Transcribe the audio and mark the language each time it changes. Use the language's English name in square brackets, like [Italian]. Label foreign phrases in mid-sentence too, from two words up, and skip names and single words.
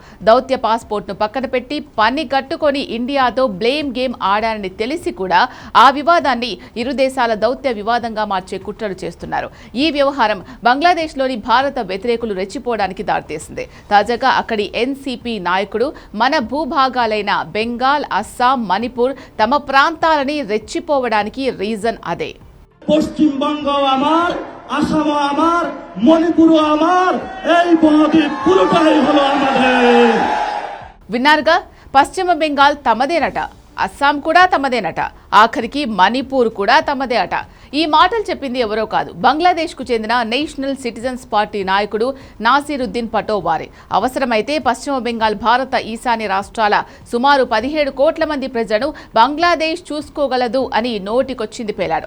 [Telugu] దౌత్య పాస్పోర్ట్ను పక్కన పెట్టి పని కట్టుకొని ఇండియాతో [English] blame game [Telugu] ఆడారని తెలిసి కూడా ఆ వివాదాన్ని ఇరు దేశాల దౌత్య వివాదంగా మార్చే కుట్రలు చేస్తున్నారు. ఈ వ్యవహారం బంగ్లాదేశ్లోని భారత వ్యతిరేకులు రెచ్చిపోవడానికి దారితీసింది. తాజాగా అక్కడి ఎన్సీపీ నాయకుడు మన భూభాగాలైన బెంగాల్, అస్సాం, మణిపూర్ తమ ప్రాంతాలని రెచ్చిపోవడానికి రీజన్ అదే. [Bangla] পশ্চিমবঙ্গ আমার, আসাম আমার, মণিপুর আমার, এই বদ্বীপ পুরোটাই হলো আমাদের. [Telugu] విన్నారుగా, పశ్చిమ బెంగాల్ తమదేనట, అస్సాం కూడా తమదేనట, ఆఖరికి మణిపూర్ కూడా తమదే అట. ఈ మాటలు చెప్పింది ఎవరో కాదు, బంగ్లాదేశ్కు చెందిన నేషనల్ సిటిజన్స్ పార్టీ నాయకుడు నాసిరుద్దీన్ పటోవారీ. అవసరమైతే పశ్చిమ బెంగాల్ భారత ఈశాన్య రాష్ట్రాల సుమారు 17 కోట్ల మంది ప్రజలను బంగ్లాదేశ్ చూసుకోగలదు అని నోటికొచ్చింది పేలాడు.